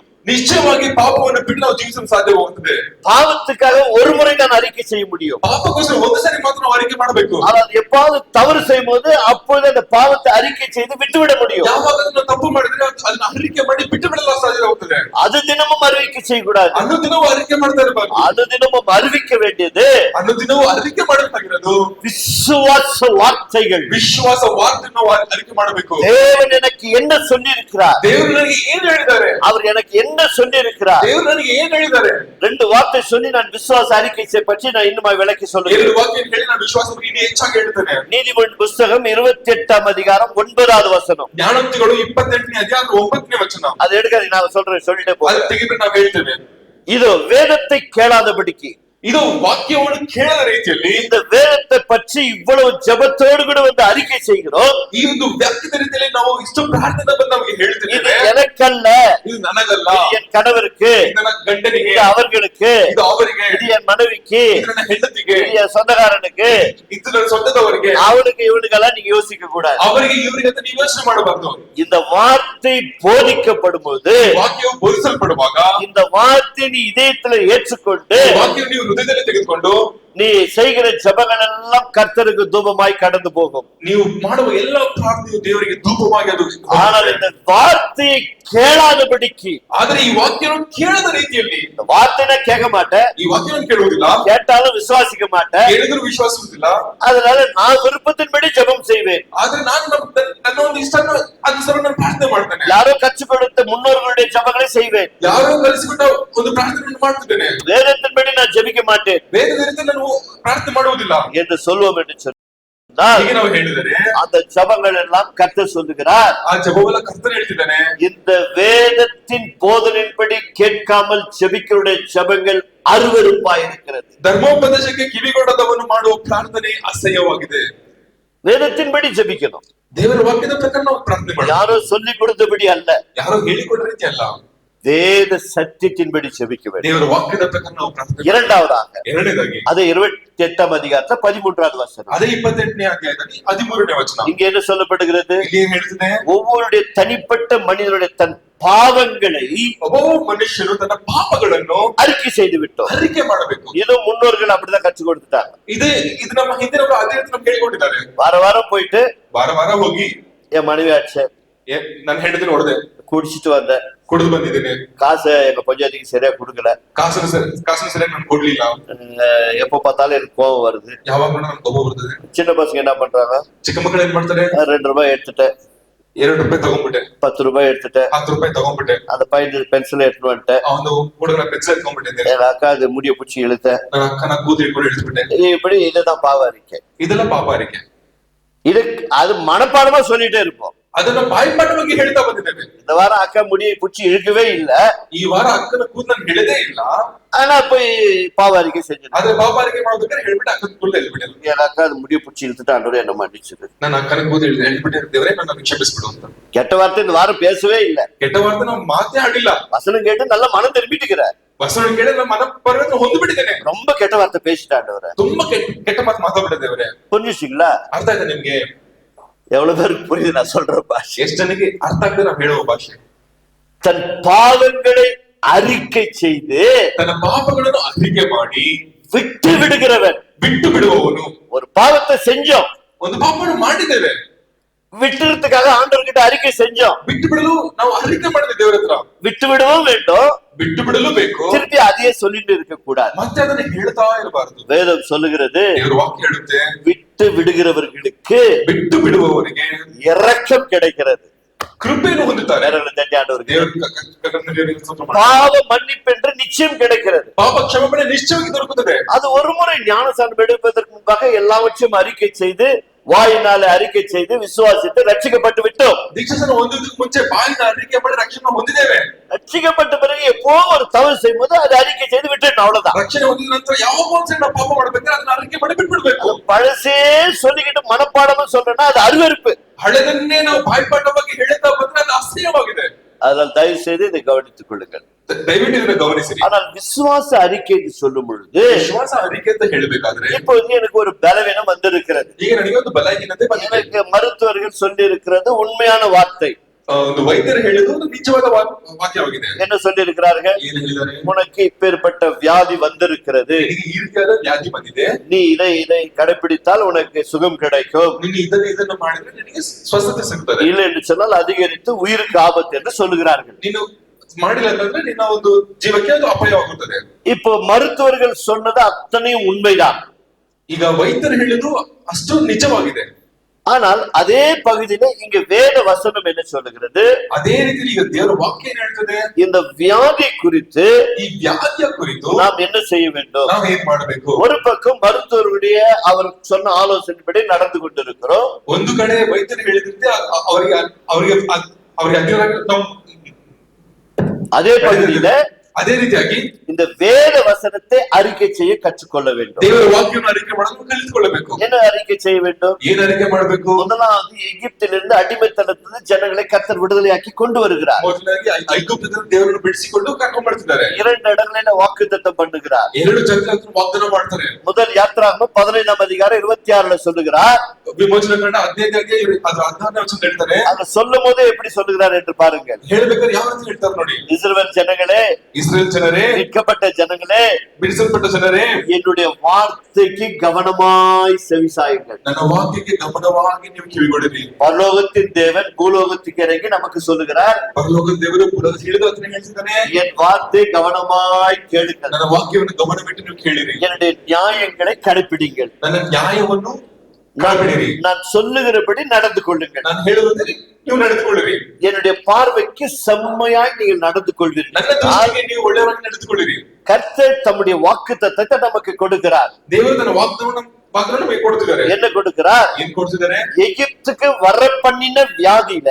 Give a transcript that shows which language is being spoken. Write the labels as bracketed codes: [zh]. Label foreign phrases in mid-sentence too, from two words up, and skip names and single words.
[kn] ನಿಶ್ಚಯವಾಗಿ ಪಾಪವನ್ನು ಬಿಟ್ಟು ನಾವು ಜೀವಿಸಲು ಸಾಧ್ಯವಾಗುತ್ತದೆ. [ta] பாவத்துக்காக ஒரு முறை தான் அறிக்கை செய்ய முடியும். [kn] ಪಾಪಕ್ಕೋಸ್ಕರ ಒಂದು ಸರಿ ಮಾತ್ರ ನಾವು ಅರಿಕೆ ಮಾಡಬೇಕು. [ta] ஆனால் எப்பாவது தவறு செய்யும் போது அப்பொழுது அந்த பாவத்தை அறிக்கை செய்து விட்டுவிட முடியும். [kn] ಯಾವಾಗ ನಾವು ತಪ್ಪು ಮಾಡಿದ್ರೆ ಅದನ್ನ ಅರಿಕೆ ಮಾಡಿ ಬಿಟ್ಟು ಬಿಡಲು ಸಾಧ್ಯವಾಗುತ್ತದೆ. [ta] அது தினமும் அறிவிக்கை செய்யக்கூடாது. [kn] ಅನುದಿನವೂ ಅರಿಕೆ ಮಾಡ್ತಾ ಇರಬಾರ್ದು. [ta] அது தினமும் அறிவிக்க வேண்டியது [kn] ಅನುದಿನವೂ ಅರಿಕೆ ಮಾಡಬೇಕಾಗಿರೋದು [ta] விசுவாச வார்த்தைகள். [kn] ವಿಶ್ವಾಸ ವಾರ್ತೆ ನಾವು ಅರಿಕೆ ಮಾಡಬೇಕು. [ta] தேவன் எனக்கு என்ன சொல்லி இருக்கிறார், [kn] ದೇವರು ನನಗೆ ಏನು ಹೇಳಿದ್ದಾರೆ, [ta] அவர் எனக்கு என்ன சொல்லி இருக்கிறார், [kn] ದೇವರು ನನಗೆ ಏನು ಹೇಳಿದ್ದಾರೆ. [ta] ரெண்டு வார்த்தை சொல்லி நான் விசுவாச அறிக்கை பற்றி நான் இன்னும் விளக்கி சொல்லுகிறேன். [kn] ಎರಡು ವಾಕ್ಯ ಹೇಳಿ ನಾನು ವಿಶ್ವಾಸ ಬಗ್ಗೆ ಇನ್ನೂ ಹೆಚ್ಚಾಗಿ ಹೇಳ್ತೇನೆ. [ta] நீதிமொழி புஸ்தகம் 28ஆம் அதிகாரம் 9வது வசனம். [kn] ಜ್ಞಾನೋಕ್ತಿಗಳು 28ನೇ ಅಧ್ಯಾಯ 9ನೇ ವಚನ. [ta] அது எடுக்காது, நான் சொல்றேன், சொல்லிட்டே [kn] ಅದು [ta] போறேன். [kn] ತೆಗೆದು ನಾವು ಹೇಳ್ತೇವೆ. [ta] இதோ வேதத்தை கேளாதபடிக்கு, [kn] ಇದು ವಾಕ್ಯವನ್ನು ಕೇಳದ ರೀತಿಯಲ್ಲಿ [ta] இந்த வேதத்தை பற்றி இவ்வளவு ஜெபத்தோடு கூட வந்து அறிக்கை செய்கிறோம். [kn] ಈ ಒಂದು ವ್ಯಕ್ತಿದ ರೀತಿಯಲ್ಲಿ ನಾವು ಇಷ್ಟು ಪ್ರಾರ್ಥನೆ ಬಂದು ನಮಗೆ [ta] இது [kn] ಹೇಳ್ತಿದ್ದೇವೆ. [ta] எனக்கல்ல, [kn] ಇದು ನನಗಲ್ಲ, [ta] இது என் கணவருக்கு, [kn] ಇದು ನನ್ನ ಗಂಡನಿಗೆ, [ta] இது அவர்களுக்கு, [kn] ಇದು ಅವರಿಗೆ, [ta] இது என் மனைவிக்கு, [kn] ಇದು ನನ್ನ ಹೆಂಡತಿಗೆ, [ta] இது என் சொந்தக்காரனுக்கு, [kn] ಇದು ನನ್ನ ಸ್ವಂತದವರಿಗೆ, [ta] அவனுக்கு இவனுக்கெல்லாம் நீங்க யோசிக்க கூடாது. [kn] ಅವರಿಗೆ ಇವರಿಗೆ ಅಂತ ನೀವು ಯೋಚನೆ ಮಾಡಬಾರ್ದು. [ta] இந்த வார்த்தை போதிக்கப்படும் போது, [kn] ವಾಕ್ಯವು ಬೋಧಿಸಲ್ಪಡುವಾಗ [ta] இந்த வார்த்தை நீ இதயத்துல ஏற்றுக்கொண்டு [kn] ವಾಕ್ಯವನ್ನು ನೀವು ಹೃದಯದಲ್ಲಿ ತೆಗೆದುಕೊಂಡು [ta] நீ செய்கிற ஜெபங்கள் எல்லாம் கர்த்தருக்கு தூபமாய் கடந்து போகும். [kn] ನೀವು ಮಾಡುವ ಎಲ್ಲ ಪ್ರಾರ್ಥನೆಯು ದೇವರಿಗೆ ಧೂಪವಾಗಿ ಅದು. [ta] ஆனால் இந்த வார்த்தையை கேளாதபடிக்கு, [kn] ಆದರೆ ಈ ವಾಕ್ಯವನ್ನು ಕೇಳದ ರೀತಿಯಲ್ಲಿ, [ta] இந்த வார்த்தையை கேட்க மாட்டேன், [kn] ಈ ವಾಕ್ಯವನ್ನು ಕೇಳುವುದಿಲ್ಲ, [ta] கேட்டாலும் விசுவாசிக்க மாட்டேன், [kn] ಕೇಳಿದರೂ ವಿಶ್ವಾಸಿಸುವುದಿಲ್ಲ. [ta] அதனால நான் விருப்பத்தின்படி ஜெபம் செய்வேன். [kn] ಆದ್ರೆ ನಾನು ನನ್ನ ಒಂದು ಇಷ್ಟನ್ನು ಅನುಸಾರ ನಾನು ಪ್ರಾರ್ಥನೆ ಮಾಡ್ತೇನೆ. [ta] யாரோ கற்றுக் கொடுத்த முன்னோர்களுடைய ஜெபங்களை செய்வேன். [kn] ಯಾರೋ ಕಲಿಸಿಕೊಟ್ಟ ಒಂದು ಪ್ರಾರ್ಥನೆಯನ್ನು ಮಾಡ್ತಿದ್ದೇನೆ. [ta] வேதத்தின்படி நான் ஜெபிக்க மாட்டேன் [kn] ವೇದದ ರೀತಿ ನಾನು ಪ್ರಾರ್ಥನೆ ಮಾಡುವುದಿಲ್ಲ [ta] என்று சொல்வோம் என்று சொன்னார். [kn] ಹೀಗೆ ನಾವು ಹೇಳಿದರೆ [ta] அந்த ஜெபங்கள் எல்லாம் கர்த்தர் சொல்லுகிறார், [kn] ಆ ಜಪವೆಲ್ಲ ಕರ್ತನೆ ಹೇಳ್ತಿದ್ದಾನೆ. [ta] இந்த வேதத்தின் போதனையின்படி கேட்காமல் ஜெபிக்கிறவருடைய ஜெபங்கள் அருவருப்பாய் இருக்கிறது. [kn] ಧರ್ಮೋಪದೇಶಕ್ಕೆ ಕಿವಿಗೊಡದವನು ಮಾಡುವ ಪ್ರಾರ್ಥನೆ ಅಸಹ್ಯವಾಗಿದೆ. [ta] வேதத்தின்படி ஜெபிக்கணும். [kn] ದೇವರ ವಾಕ್ಯದ ಪ್ರಕಾರ ನಾವು ಪ್ರಾರ್ಥನೆ ಮಾಡಬೇಕು. [ta] யாரோ சொல்லி கொடுத்தபடி அல்ல, [kn] ಯಾರೋ ಹೇಳಿಕೊಟ್ಟ ರೀತಿ ಅಲ್ಲ, [ta] வேத சத்தியத்தின்படி ஜெபிக்க வேண்டும். [kn] ದೇವರ ವಾಕ್ಯದ ಪ್ರಕಾರ ನಾವು ಪ್ರಾರ್ಥನೆ. [ta] இரண்டாவதாக, [kn] ಎರಡನೇದಾಗಿ [ta] அது 28ஆம் அதிகாரத்துல 13வது வசனம். [kn] ಅದೇ 28ನೇ ಅಧ್ಯಾಯದಲ್ಲಿ 13ನೇ ವಚನ. [ta] இங்க என்ன சொல்லப்படுகிறது? [kn] ಇಲ್ಲಿ ಏನ್ ಹೇಳ್ತಿದೆ? [ta] ஒவ்வொருடைய தனிப்பட்ட மனிதனுடைய தன் பாவங்களை [kn] ಒಬ್ಬ ಮನುಷ್ಯನು ತನ್ನ ಪಾಪಗಳನ್ನು [ta] அறிக்கை செய்து விட்டோம். [kn] ಅರಿಕೆ ಮಾಡಬೇಕು. [ta] இது முன்னோர்கள் அப்படிதான் கற்றுக் கொடுத்துட்டாங்க. [kn] ಇದು ನಮ್ಮ ಹಿಂದಿನವರು ಅದೇ ರೀತಿ ನಮ್ಗೆ ಹೇಳಿಕೊಟ್ಟಿದ್ದಾರೆ. [ta] வார வாரம் போயிட்டு [kn] ವಾರ ವಾರ ಹೋಗಿ [ta] என் மனைவி ஆச்சு [kn] ನನ್ನ ಹೆಂಡತಿ ನೋಡಿದೆ, [ta] குடிச்சிட்டு வந்தேன், [kn] ಕುಡಿದು ಬಂದಿದ್ದೇನೆ, [ta] காசை எங்க பஞ்சாயத்துக்கு சரியா கொடுக்கல, [kn] ಕಾಸನ್ನು ಸರಿಯಾಗಿ ನಾನು ಕೊಡ್ಲಿಲ್ಲ, [ta] எப்ப பார்த்தாலும் எனக்கு கோபம் வருது, [kn] ಯಾವಾಗಲೂ ನನ್ಗೆ ಕೋಪ ಬರ್ತದೆ. [ta] சின்ன பசங்க என்ன பண்றாங்க, [kn] ಚಿಕ್ಕ ಮಕ್ಕಳು ಏನ್ ಮಾಡ್ತಾರೆ, [ta] 2 ரூபாய் எடுத்துட்டேன், [kn] 2 ರೂಪಾಯಿ ತಗೊಂಡ್ಬಿಟ್ಟೆ, [ta] 10 ரூபாய் எடுத்துட்டேன், [kn] 10 ರೂಪಾಯಿ ತಗೊಂಡ್ಬಿಟ್ಟೆ, [ta] அந்த பென்சில் எடுத்துட்டு வந்துட்டேன், [kn] ಅವನು ಹುಡುಗನ ಪೆನ್ಸಿಲ್ ಎತ್ಕೊಂಡ್ಬಿಟ್ಟಿದ್ದೆ, [ta] என் அக்கா அது முடிய பிடிச்சி இழுத்தேன், [kn] ನನ್ನ ಅಕ್ಕನ ಕೂದಲು ಹಿಡ್ಕೊಂಡು ಇಳಿದ್ಬಿಟ್ಟೆ. [ta] இப்படி இதுதான் பாவ அறிக்கை. [kn] ಇದೆಲ್ಲ ಪಾಪ ಅರಿಕೆ. [ta] இது அது மனப்பாடமா சொல்லிட்டே இருப்போம். [kn] ಅದನ್ನ ಬಾಯಿಪಾಠವಾಗಿ ಹೇಳ್ತಾ ಬಂದಿದ್ದೇವೆ. [ta] இந்த வாரம் அக்கா முடியை பிடிச்சி இழுக்கவே இல்ல, [kn] ಈ ವಾರ ಅಕ್ಕನ ಕೂದಲನ್ನು ಹಿಡಿದೇ ಇಲ್ಲ, [ta] ஆனா போய் பாவ அறிக்கை செஞ்சேன். [kn] ಆದ್ರೆ ಪಾಪ ಅರಿಕೆ ಮಾಡೋದಕ್ಕೆ ಹೇಳ್ಬಿಟ್ಟು ಅಕ್ಕನ ಕೂದಲು ಎಳ್ಬಿಟ್ಟೆ. [ta] என் அக்கா அது முடிய பிடிச்சி இழுத்துட்டு ஆண்டவரே என்ன மன்னிச்சிடு, [kn] ನನ್ನ ಅಕ್ಕನ ಕೂದಲು ಎಳ್ಬಿಟ್ಟೆ, ದೇವರೇ ನನ್ನ ಕ್ಷಮಿಸ್ಬಿಡು ಅಂತ. [ta] கெட்ட வார்த்தை இந்த வாரம் பேசவே இல்ல, [kn] ಕೆಟ್ಟ ವಾರ್ತೆ ನಾವು ಮಾತೇ ಆಡಿಲ್ಲ. [ta] வசனம் கேட்டு நல்லா மனம் திரும்பிட்டுக்கிற, [kn] ವಸನ ಕೇಳಿ ನಮ್ಮ ಮನ ಪರಿವರ್ತನೆ ಹೊಂದ್ಬಿಟ್ಟಿದ್ದೇನೆ. [ta] ரொம்ப கெட்ட வார்த்தை பேசிட்டாண்டவரை, [kn] ತುಂಬಾ ಕೆಟ್ಟ ಮಾತು ಮಾತಾಡ್ಬಿಟ್ಟೆ ದೇವರೇ. [ta] புரிஞ்சுச்சிங்களா? [kn] ಅರ್ಥ ಆಯ್ತಾ ನಿಮ್ಗೆ? [ta] எவ்வளவு பேருக்கு புரியுது நான் சொல்ற பாஷை? [kn] ಎಷ್ಟು ಜನಕ್ಕೆ ಅರ್ಥ ಆಗ್ತದೆ ನಾವು ಹೇಳುವ ಭಾಷೆ? [ta] தன் பாவங்களை அறிக்கை செய்து [kn] ತನ್ನ ಪಾಪಗಳನ್ನು ಅರಿಕೆ ಮಾಡಿ [ta] விட்டு விடுகிறவன். [kn] ಬಿಟ್ಟು ಬಿಡುವವನು. [ta] ஒரு பாவத்தை செஞ்சோம், [kn] ಒಂದು ಪಾಪವನ್ನು ಮಾಡಿದ್ದೇವೆ, [ta] விட்டுறதுக்காக ஆண்டவர்கிட்ட அறிக்கை செஞ்சோம், [kn] ಬಿಟ್ಟು ಬಿಡಲು ನಾವು ಅರಿಕೆ ಮಾಡಿದೆ ದೇವರ ಹತ್ರ. [ta] விட்டு விடவும் வேண்டும், [kn] ಬಿಟ್ಟು ಬಿಡಲು ಬೇಕು, [ta] திருப்பி அதையே சொல்லிட்டு இருக்க கூடாது. [kn] ಮತ್ತೆ ಅದನ್ನ ಹೇಳ್ತಾ ಇರಬಾರದು. [ta] வேதம் சொல்லுகிறது, [kn] ದೇವರ ವಾಕ್ಯ ಹೇಳುತ್ತೆ, [ta] விட்டு விட்டு விடுகிறவர்களுக்கு [kn] ಬಿಟ್ಟು ಬಿಡುವವರಿಗೆ [ta] இரக்கம் கிடைக்கிறது. [kn] ಕೃಪೆಯನ್ನು ಹೊಂದುತ್ತಾರೆ. [ta] வேறொரு தட்டி ஆண்டவருக்கு [kn] ದೇವರಿಗೆ ಸ್ತೋತ್ರ ಮಾಡಿ. [ta] பாவ மன்னிப்பு என்று நிச்சயம் கிடைக்கிறது. [kn] ಪಾಪ ಕ್ಷಮಾಪಣೆ ನಿಶ್ಚಯವಾಗಿ ದೊರಕುತ್ತದೆ. [ta] அது ஒரு முறை ஞானஸ்நானம் எடுப்பதற்கு முன்பாக எல்லாவற்றையும் அறிக்கை செய்து வாயினாலே அறிக்கை செய்து விசுவாசித்து ரட்சிக்கப்பட்டு விட்டோம். [kn] ದೀಕ್ಷಾಸ್ನಾನ ಹೊಂದುವುದಕ್ಕೆ ಮುಂಚೆ ಬಾಯಿನ ಅರಿಕೆ ಮಾಡಿ ರಕ್ಷಣೆ ಹೊಂದಿದ್ದೇವೆ. [ta] ரட்சிக்கப்பட்ட பிறகு எப்போ ஒரு தவறு செய்யும்போது அதை அறிக்கை செய்து விட்டுணும், அவ்வளவுதான். [kn] ರಕ್ಷಣೆ ಹೊಂದಿದ ನಂತರ ಯಾವ ಒಂದ್ಸರಿ ನಾವು ಪಾಪ ಮಾಡ್ಬೇಕಾದ್ರೆ ಅದನ್ನ ಅರಿಕೆ ಮಾಡಿ ಬಿಟ್ಬಿಡ್ಬೇಕು. [ta] பழசே சொல்லிக்கிட்டு மனப்பாடமா சொல்றேன்னா அது அருவருப்பு. [kn] ಹಳೆದನ್ನೇ ನಾವು ಬಾಯ್ಪಾಠವಾಗಿ ಹೇಳುತ್ತಾ ಬಂದ್ರೆ ಅದು ಅಸಹ್ಯವಾಗಿದೆ. [ta] அதனால் தயவு செய்து இதை கவனித்துக் கொள்ளுங்கள். [kn] ದಯವಿಟ್ಟು ಇದನ್ನ ಗಮನಿಸಿರಿ. [ta] ஆனால் விசுவாச அறிக்கைக்கு சொல்லும் பொழுது [kn] ವಿಶ್ವಾಸ ಅರಿಕೆ ಅಂತ ಹೇಳಬೇಕಾದ್ರೆ [ta] இப்போ எனக்கு ஒரு பலவீனம் வந்திருக்கிறது. [kn] ಈಗ ನನಗೆ ಒಂದು ಬಲಹೀನತೆ ಬಂದಿದೆ. [ta] எனக்கு மருத்துவர்கள் சொல்லி இருக்கிறது உண்மையான வார்த்தை. [kn] ಒಂದು ವೈದ್ಯರು ಹೇಳಿದ್ರು ಒಂದು ನಿಜವಾದ ವಾಕ್ಯವಾಗಿದೆ. [ta] என்ன சொல்லி இருக்கிறார்கள்? [kn] ಏನು ಹೇಳಿದ್ದಾರೆ? [ta] உனக்கு இப்பேற்பட்ட வியாதி வந்திருக்கிறது, [kn] ನಿನಗೆ ಈ ರೀತಿಯಾದ ವ್ಯಾಧಿ ಬಂದಿದೆ, [ta] நீ இதை கடைபிடித்தால் உனக்கு சுகம் கிடைக்கும், [kn] ನೀನು ಇದನ್ನು ಮಾಡಿದ್ರೆ ನಿನಗೆ ಸ್ವಸ್ಥತೆ ಸಿಗ್ತದೆ, [ta] இல்லை என்று சொன்னால் அதிகரித்து உயிருக்கு ஆபத்து என்று சொல்லுகிறார்கள். [kn] ನೀನು ಮಾಡಿಲ್ಲ ಅಂತಂದ್ರೆ ನಿನ್ನ ಒಂದು ಜೀವಕ್ಕೆ ಅದು ಅಪಾಯವಾಗುತ್ತದೆ. [ta] இப்போ மருத்துவர்கள் சொன்னது அத்தனையும் உண்மைதான். [kn] ಈಗ ವೈದ್ಯರು ಹೇಳಿದ್ರು ಅಷ್ಟು ನಿಜವಾಗಿದೆ. [ta] ஆனால் அதே பகுதியில இங்க வேத வசனம் என்ன சொல்லுகிறது? [kn] ಅದೇ ರೀತಿ ಈಗ ದೇವರ ವಾಕ್ಯ ಏನ್ ಹೇಳ್ತದೆ? [ta] இந்த வியாதி குறித்து [kn] ಈ ವ್ಯಾಧಿಯ ಕುರಿತು [ta] நாம் என்ன செய்ய வேண்டும்? [kn] ನಾವು ಏನ್ ಮಾಡಬೇಕು? [ta] ஒரு பக்கம் மருத்துவருடைய அவர் சொன்ன ஆலோசனைப்படி நடந்து கொண்டிருக்கிறோம். [kn] ಒಂದು ಕಡೆ ವೈದ್ಯರು ಹೇಳಿದಂತೆ ಅವರಿಗೆ ಅವರಿಗೆ ಅವರಿಗೆ ಅಧೀನರಾಗಿ ನಾವು [ta] அதே பகுதியில [kn] ಅದೇ ರೀತಿಯಾಗಿ [ta] இந்த வேத வசனத்தை அறிக்கை செய்ய கற்றுக்கொள்ள வேண்டும். [kn] ದೇವರ ವಾಕ್ಯವನ್ನು ಅರಿಕೆ ಮಾಡಲು ಕಲಿತುಕೊಳ್ಳಬೇಕು. [ta] என்ன அறிக்கை செய்ய வேண்டும்? [kn] ಏನು ಅರಿಕೆ ಮಾಡಬೇಕು? [ta] முதலாவது எகிப்திலிருந்து அடிமைத்தனத்திலிருந்து ஜனங்களை கர்த்தர் விடுதலையாக்கி கொண்டு வருகிறார். [kn] ಮೊದಲಾಗಿ ಐಗುಪ್ತದಿಂದ ದೇವರನ್ನು ಬಿಡಿಸಿಕೊಂಡು ಕರ್ಕೊಂಡು ಬರ್ತಿದ್ದಾರೆ. [ta] 2 இடங்களில வாக்குத்தத்தம் பண்ணுகிறார். [kn] 2 ಜಾಗದಲ್ಲಿ ವಾಗ್ದಾನ ಮಾಡ್ತಾರೆ. [ta] முதல் யாத்ராகமம் 15ஆம் அதிகாரம் 26ல சொல்லுகிறார். [kn] ವಿಮೋಚನ ಕಂಡ 15ನೇ ಅದು 16ನೇ ವಚನ ಹೇಳ್ತಾರೆ. [ta] அத சொல்லும் போதே எப்படி சொல்லுகிறார் என்று பாருங்கள். [kn] ಹೇಳಬೇಕಾದ್ರೆ ಯಾವ ರೀತಿ ಹೇಳ್ತಾರೆ ನೋಡಿ. [ta] இஸ்ரவேல் ஜனங்களே, [kn] இஸ்ரேல் ಜನರೇ, [ta] மீட்கப்பட்ட ஜனங்களே, [kn] ಬಿಡಿಸಲ್ಪಟ್ಟ ಜನರೇ, [ta] என்னுடைய வார்த்தைக்கு கவனமாய் செவிசாயுங்கள். [kn] ನನ್ನ ವಾಕ್ಯಕ್ಕೆ ಗಮನವಾಗಿ ನೀವು ಕಿವಿಗೊಡಿರಿ. [ta] பரலோகத்தின் தேவன் பூலோகத்துக்கு இறங்கி நமக்கு சொல்லுகிறார், [kn] ಪರಲೋಕದ ದೇವರು ಭೂಲೋಕಕ್ಕೆ ಇಳಿದು ಅದನ್ನ ಹೇಳ್ತಿದ್ದಾನೆ, [ta] என் வார்த்தை கவனமாய் கேளுங்கள், [kn] ನನ್ನ ವಾಕ್ಯವನ್ನು ಗಮನವಿಟ್ಟು ನೀವು ಕೇಳಿರಿ, [ta] என்னுடைய நியாயங்களை கடைபிடிங்கள், [kn] ನನ್ನ ನ್ಯಾಯವನ್ನು ಕಾಪಾಡಿರಿ, [ta] நான் சொல்லுகிறபடி நடந்து கொள்ளுங்கள், [kn] ನಾನು ಹೇಳುವುದರಲ್ಲಿ ನೀವು ನಡೆದುಕೊಳ್ಳಿರಿ, [ta] என்னுடைய பார்வைக்கு செம்மையாய் நீங்கள் நடந்து கொள்வீர்கள். [kn] ನನ್ನ ದೃಷ್ಟಿಗೆ ನೀವು ಒಳ್ಳೆಯವಾಗಿ ನಡೆದುಕೊಳ್ಳಿರಿ. [ta] கர்த்தர் தம்முடைய வாக்குத்தத்தத்தை நமக்கு கொடுக்கிறார். [kn] ದೇವರು ತನ್ನ ವಾಗ್ದಾನವನ್ನು ನಮಗೆ ಕೊಡ್ತಿದ್ದಾರೆ. [ta] என்ன கொடுக்கிறார்? [kn] ಏನ್ ಕೊಡ್ತಿದ್ದಾರೆ? [ta] எகிப்துக்கு வர பண்ணின வியாதியில